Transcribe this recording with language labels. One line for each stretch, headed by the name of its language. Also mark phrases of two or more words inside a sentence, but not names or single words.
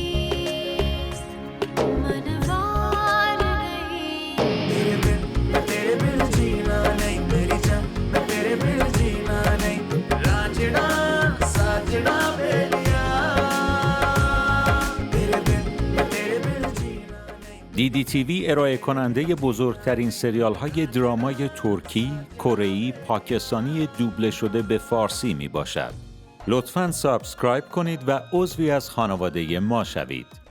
Hindi: तेरे बिन जीना नहीं मेरी जान मैं तेरे बिन जीना नहीं रांझना साजना बेलिया तेरे बिन जीना
Persian: DDTV ارائه کننده بزرگترین سریال های درامای ترکی، کره‌ای، پاکستانی دوبله شده به فارسی می باشد. لطفاً سابسکرایب کنید و عضوی از خانواده ما شوید.